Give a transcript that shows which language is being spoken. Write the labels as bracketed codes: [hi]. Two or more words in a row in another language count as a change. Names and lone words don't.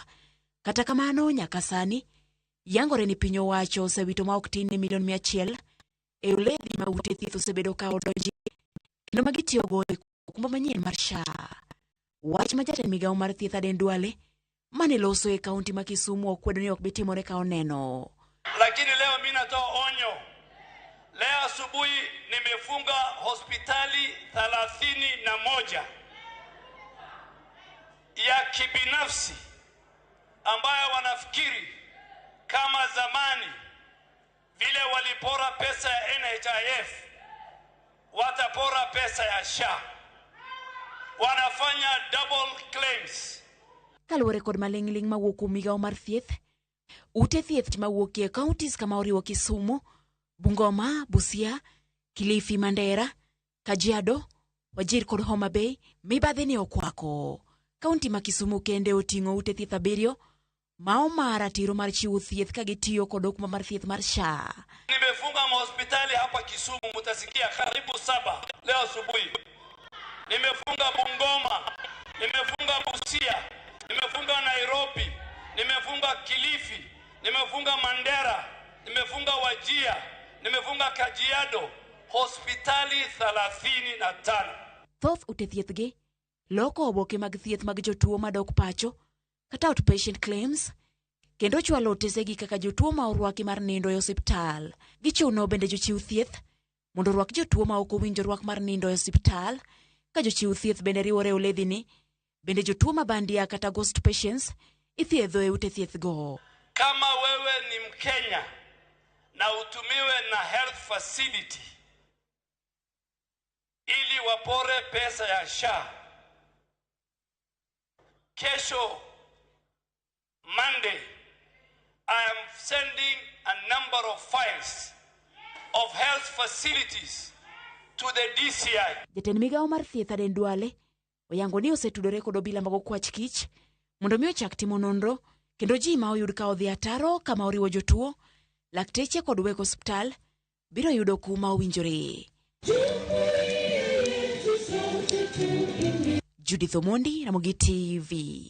[luo] Kata kamano nyaka sani yangore ni piny owacho osewito ma ok tin ne milion 100 e ledhi ma ute thieth osebedo ka odonji kendo ma gitiyogo e okumba manyien mar SHA. Wach ma jatend migawo mar thieth Aden Duale mane loso e kaunti ma Kisumu okwedo ni ok bitimore ka oneno. [sw] Lakini leo mimi natoa onyo. Leo asubuhi nimefunga hospitali 31 ya kibinafsi ambayo wanafikiri kama zamani vile walipora pesa ya NHIF watapora pesa ya SHA. Wanafanya [en] double claims. [luo] Kaluwore kod maling'ling mawuok kuom migawo mar thieth, ute thieth mawuok e kauntis kama oriwo Kisumu, Bungoma, Busia, Kilifi, Mandera, Kajiado, Wajir kod Homa Bay mibadhi ni okwako. Kaunti ma Kisumu kende oting'o ute thieth 7 ma omar ratiro mar chiwo thieth ka gitiyo kod okuma mar thieth mar SHA. [sw] Nimefunga hospitali hapa Kisumu, mutasikia karibu 7 leo asubuhi. Nimefunga Bungoma, nimefunga Busia, nimefunga Nairobi, nimefunga Kilifi, nimefunga Mandera, nimefunga Wajir, nimefunga Kajiado, hospitali 35. [luo] Thoth ute thieth gi loko oboke mag thieth mag jotuo madok pacho kata [en] outpatient claims [luo] kendo chwalo otesegi kaka jotuo ma orwaki mar nindo e osiptal. Gichuno bende jochiw thieth mondo orwak jotuo ma ok owinjo rwak mar nindo e osiptal. Ka jochiw thieth bende riwore oledhi ni bende jotuo mabandia kata [en] ghost patients [luo] ithiedho e ute thieth go. [sw] Kama wewe ni Mkenya na utumiwe na [en] health facility [sw] ili wapore pesa ya SHA, kesho Monday [en] I am sending a number of files of health facilities to the DCI. [luo] Jatend migawo mar thieth Aden Duale oyango ni osetudore kod obila mag okwach kich mondo mi ochak timo nonro kendo ji ma oyud ka odhi ataro kama oriwo jotuo, lakteche kod weg osiptal biro yudo kuma owinjore. Judith Omondi, Ramogi TV.